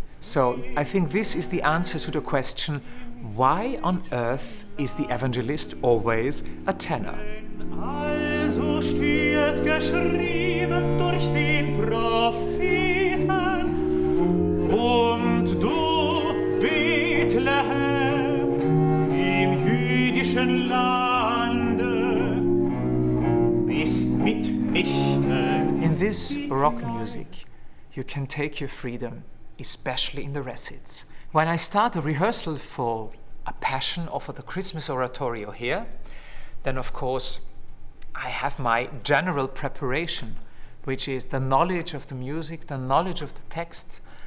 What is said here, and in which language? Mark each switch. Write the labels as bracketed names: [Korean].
[English] So I think this is the answer to the question, why on earth is the Evangelist always a tenor? [German] Also steht geschrieben durch den Propheten, und du, Bethlehem, im jüdischen Lande, bist mitnichten. [English] In this Baroque music, you can take your freedom, especially in the recits. When I start a rehearsal for a Passion or for the Christmas Oratorio here, then of course I have my general preparation, which is the knowledge of the music, the knowledge of the text.